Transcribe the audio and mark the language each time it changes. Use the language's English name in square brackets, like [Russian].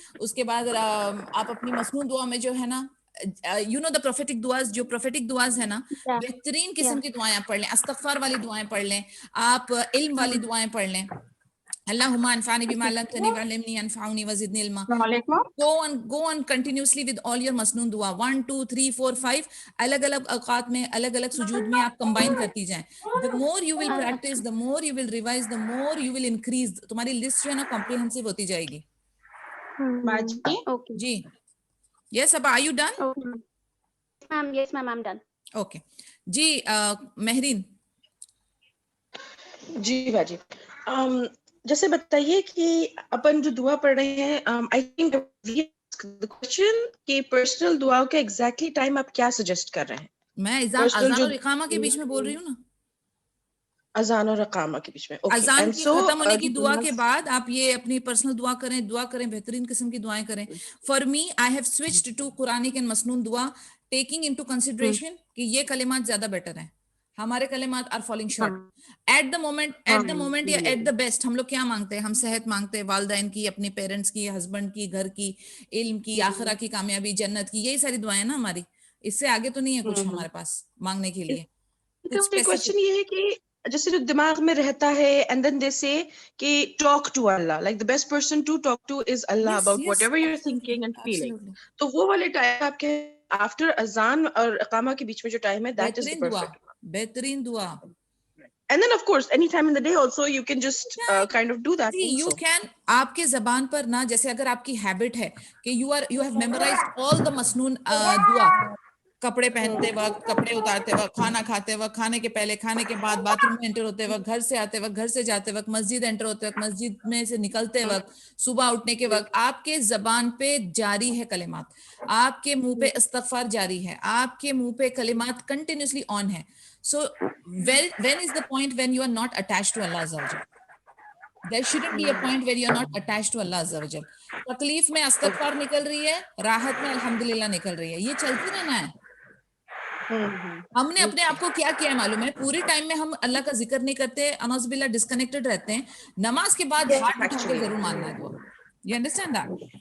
[Urdu] اس کے بعد آپ اپنی مسنون دعا میں جو ہے نا, [English] you know the prophetic دعاز, [Urdu] جو پروفیٹک دعاز ہے نا, بہترین قسم کی دعائیں آپ پڑھ لیں, استغفار والی دعائیں پڑھ لیں, آپ علم والی دعائیں پڑھ لیں, [Arabic] اللہم انفعنی بما علمتنی وعلمنی انفعنی وزدنی علما. [English] Go on continuously with all your [Urdu] مسنون دعا 1 2 3 4 5 الگ الگ اوقات میں, الگ الگ سجود میں آپ کمبائن کرتی جائیں. [English] The more you will practice, the more you will revise, the more you will increase. [Urdu] تمہاری لسٹ جو ہے نا کمپریہنسو ہوتی جائے گی. [English] جی یس ابا, are you done? Yes ma'am, I'm done. [Urdu] Okay جی مہرین. جی باجی, جیسے بتائیے کہ اپن جو دعا پڑھ رہے ہیں [English] I think [Urdu] کوشچن کہ پرسنل دعاؤں کا ایگزیکٹلی ٹائم آپ کیا سجیسٹ کر رہے ہیں؟ میں اذان اور اقامہ کے بیچ میں بول رہی ہوں نا، اذان اور اقامہ کے بیچ میں. اذان کی ختم ہونے کی دعا کے بعد آپ یہ اپنی پرسنل دعا کریں، بہترین قسم کی دعائیں کریں. [English] for me I have switched to Quranic and مسنون دعا، taking into consideration [Urdu] کہ یہ کلمات زیادہ بیٹر ہیں. ہمارے کلمات [English] Are falling short at the moment یا at the best. [Urdu] ہم لوگ کیا مانگتے ہیں؟ ہم صحت مانگتے ہیں، والدین کی، اپنے پیرنٹس کی، ہسبینڈ کی، گھر کی، علم کی، آخرہ کی کامیابی، جنت کی، یہی ساری دعائیں نا ہماری. اس سے آگے تو نہیں ہے کچھ ہمارے پاس مانگنے کے لیے. کوشچن یہ ہے کہ جیسے جو دماغ میں رہتا ہے [English] And then they say کہ talk to Allah, like the best person to talk to is Allah about whatever you are thinking and feeling. [Urdu] تو وہ والے ٹائم آپ کے آفٹر اذان اور اقامہ کے بیچ میں جو ٹائم ہے [English] that is the perfect [Urdu] بہترین دعا. [English] And then of course any time in the day also you can just kind of do that. You can. [Urdu] آپ کے زبان پر نا، جیسے اگر آپ کی ہیبٹ ہے کہ [English] you have memorized all the [Urdu] مسنون دعا، کپڑے پہنتے وقت، کپڑے اتارتے وقت، کھانا کھاتے وقت، کھانے کے پہلے، کھانے کے بعد، باتھ روم میں انٹر ہوتے وقت، گھر سے آتے وقت، گھر سے جاتے وقت، مسجد انٹر ہوتے وقت، مسجد میں سے نکلتے وقت، صبح اٹھنے کے وقت، آپ کے زبان پہ جاری ہے کلمات، آپ کے منہ پہ استغفار جاری ہے، آپ کے منہ پہ کلمات کنٹینیوسلی آن ہے. [English] So when is the point when you are not attached to Allah Azza wa Jal? There shouldn't be a point where you are not attached to Allah Azza wa Jal. [Urdu] تکلیف میں استغفار نکل رہی ہے، راحت میں الحمدللہ نکل رہی ہے، یہ چلتی رہنا ہے. ہم نے اپنے آپ کو کیا کیا معلوم ہے؟ پوری ٹائم میں ہم اللہ کا ذکر نہیں کرتے، اعوذ باللہ ڈسکنیکٹڈ رہتے ہیں. نماز کے بعد ہاتھ اٹھا کے ضرور ماننا ہے دعا. [English] You understand that?